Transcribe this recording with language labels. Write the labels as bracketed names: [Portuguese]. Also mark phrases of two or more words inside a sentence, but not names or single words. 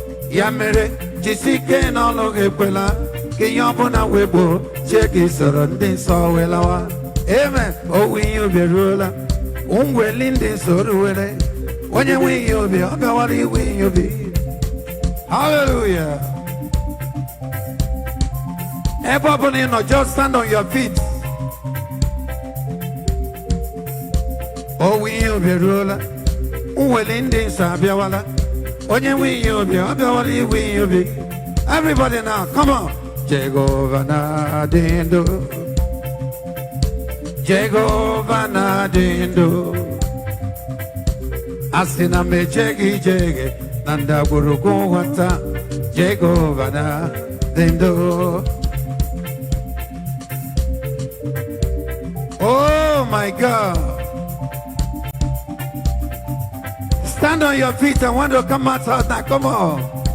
[Igbo] Ya mere, jisi ike n'ọlụ gị, ekwela ka ihe ọbụla wee gbuo, chie gị soro ndị nsọ wee lawa. Amen. Owu ihe ubi eruola. Mweli ndị nsọ ruwere. Onye nwe ihe ubi, ọ bịawara iwe ihe ubi. Hallelujah. Ebe ọ bụla ị nọ, [English] just stand on your feet. [Igbo] Owu ihe obi eruola. Nwele ndị nsọ abịawala. Onye nwe ihe obi, ọ bịawala iwe ihe obi. [English] Everybody now, come on. [Igbo] Jehovah na-adị ndụ. Jehova na-adị ndụ. A sị na m ejeghị ijeghe na ndagwurugwu ụwa taa. Jehova na-adị ndụ. [English] Oh my God. Stand on your feet. I want to come outside now. Come on.